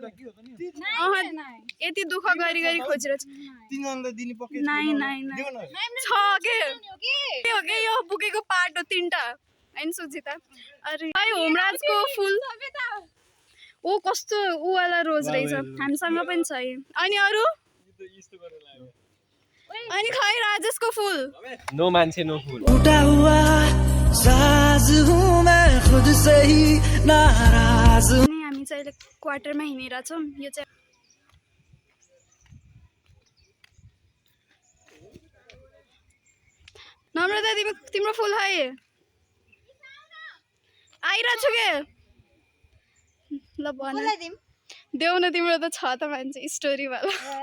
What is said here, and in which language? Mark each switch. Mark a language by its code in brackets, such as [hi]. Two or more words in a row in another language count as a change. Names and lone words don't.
[ne] यति दुःख गरी गरी खोजिरहेछ नाइ छ के हो के यो बुकेको पार्ट हो 3टा हैन सुजिता अरे होमराजको फुल ओ कस्तो ऊ वाला रोज रहेछ हामीसँग पनि छ अनि अरू अनि खै राजेशको फुल नो मान्छे नो फुल [hi] टूटा हुआ साज हूं मैं खुद से ही नाराज [ne] अनि हामी चाहिँ अहिले क्वार्टरमा हिँडिरहेछौँ यो चाहिँ नम्रता तिम्रो फुल है आइरहेको छु के ल भन देऊ न तिम्रो त छ त मान्छे स्टोरी वाला